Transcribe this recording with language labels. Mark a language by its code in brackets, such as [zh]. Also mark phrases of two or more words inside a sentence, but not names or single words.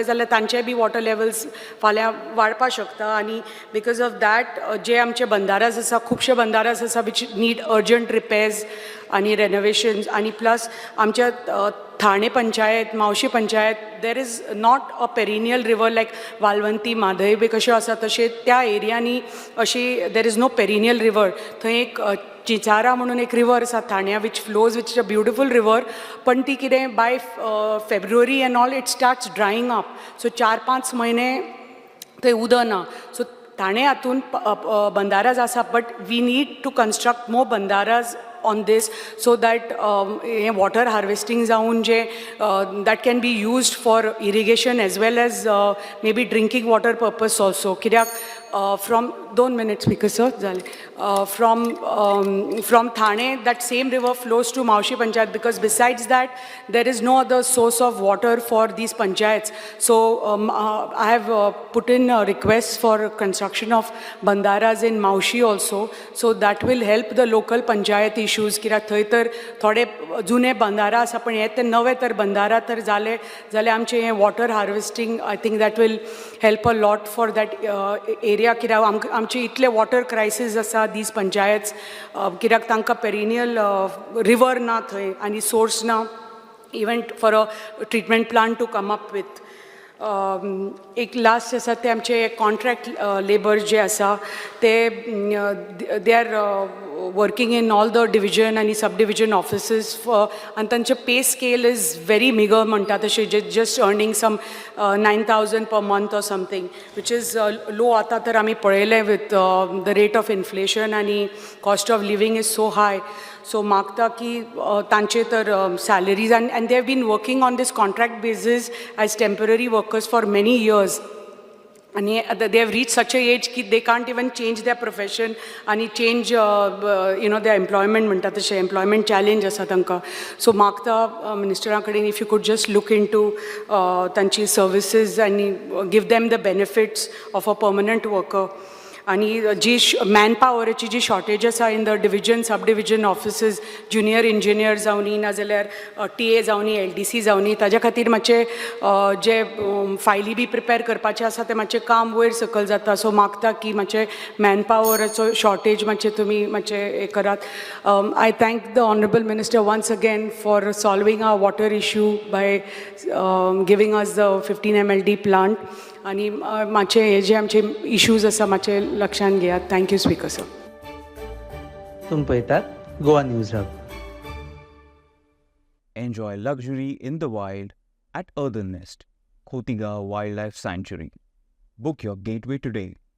[kok] जाल्यार तांचे बी [en] water levels [kok] फाल्यां वाडपाक शकता आनी [en] because of that [kok] जे आमचे बंदाराज आसा खुबशे बंदाराज आसा [en] which need urgent repairs [kok] आनी रेनोवेशन्स आनी प्लस आमच्या ठाणे पंचायत मावशी पंचायत [en] there is not a perennial river like [kok] वालवंती माधय बी कश्यो आसा तशें त्या एरियांनी अशी [en] there is no perennial river [kok] थंय एक चिचारा म्हणून एक रिवर आसा ठाण्या [en] which flows which is a beautiful river [kok] पण ती कितें [en] by February end all it starts drying up [kok] सो 4-5 म्हयने थंय उदक ना सो ठाणे हातून बंदाराज आसा [en] but we need to construct more बंदाराज on this so that water harvesting [kok] जाऊन जे [en] that can be used for irrigation as well as maybe drinking water purpose also कित्याक from 2 minutes because sir from Thane that same river flows to Maushi Panchayat because besides that there is no other source of water for these panchayats. So I have put in a request for construction of bandaras in Maushi also, so that will help the local panchayat issues. [kok] कित्याक थंय तर थोडे जुने बंदारा आसा पण हे ते नवे तर बंदारा तर जाले जाल्यार आमचे हे [en] water harvesting I think that will help a lot for that area [kok] कित्याक आमचे इतले [en] water crisis [kok] आसा [en] these panchayats [kok] कित्याक तांकां [en] perennial river [kok] ना थंय आनी सोर्स ना [en] even for a treatment plant to come up with [kok] एक लास्ट आसा ते आमचे [en] contract labour [kok] जे आसा ते [en] they are working in all the division and subdivision offices and तांचे pay scale is very meager [kok] म्हणटा तशें [en] just earning some 9,000 per month or something which is low [kok] आता तर आमी पळयलें [en] with the rate of inflation आणि cost of living is so high. So [kok] मागता की तांचे तर [en] salaries and they have been working on this contract basis as temporary workers for many years. And they have reached such a age that they can't even change their profession and change their employment [kok] म्हणटा तशें [en] employment challenge [kok] आसा तांकां. [en] So [kok] मागता मिनिस्टरा कडेन [en] if you could just look into तांची services and give them the benefits of a permanent worker. [kok] आणि जी मॅनपावराची जी शॉर्टेज आसा [en] in the division sub division offices junior engineer [kok] जावनी नाजाल्यार TA जावनी LDC जावनी ताज्या खातीर मातशें जे फायली बी प्रिपेर करपाचें आसा तें मातशें काम वयर सकयल जाता सो मागता की मातशें मॅनपावराचो शॉर्टेज मातशें तुमी मातशें हें करात. [en] I thank the Honourable Minister once again for solving our water issue by giving us the 15 MLD plant आणि [kok] मातशे हे जे आमचे इश्यूज आसा मातशे लक्षांत घेयात. [en] thank you speaker sir. [kok] तुम पळयतात गोवा न्यूज हब. [en] Enjoy luxury in the wild at Earthen Nest, Khotigaon Wildlife Sanctuary. Book your gateway today.